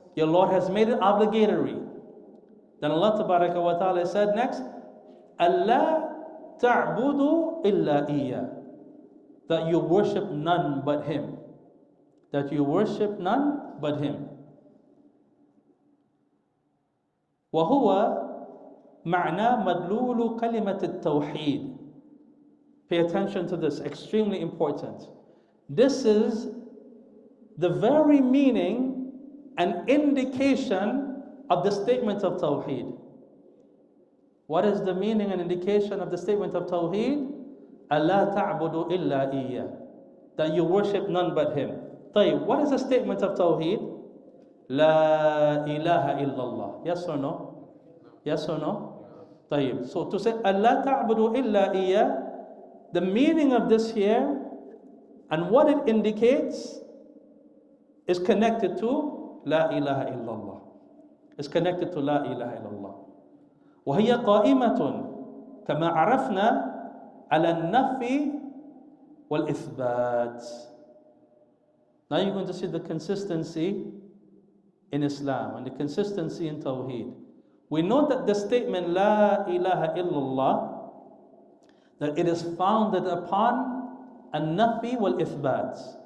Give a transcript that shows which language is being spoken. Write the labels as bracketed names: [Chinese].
[English] Your Lord has made it obligatory. Then Allah Tabaraka wa Ta'ala said next, [Arabic] أَلَّا تَعْبُدُوا إِلَّا إِيَّهُ. [English] That you worship none but Him. That you worship none but Him. [Arabic] وهو معنى مدلول كلمة التوحيد. [English] Pay attention to this, extremely important. This is the very meaning and indication of the statement of Tawheed. What is the meaning and indication of the statement of Tawheed? [Arabic] أَلَّا تَعْبُدُوا إِلَّا إِيَّهُ. [English] That you worship none but Him. طيب, what is the statement of Tawheed? La ilaha illallah. Yes or no? Yes or no? طيب. So to say [Arabic] أَلَّا تَعْبُدُوا إِلَّا إِيَّهُ, [English] the meaning of this here and what it indicates is connected to La ilaha illallah. It's connected to La ilaha illallah. [Arabic] وهي قائمة كما عرفنا على النفي والإثبات. [English] Now you're going to see the consistency in Islam and the consistency in Tawheed. We know that the statement La ilaha illallah, that it is founded upon an-nafi wal-ithbat.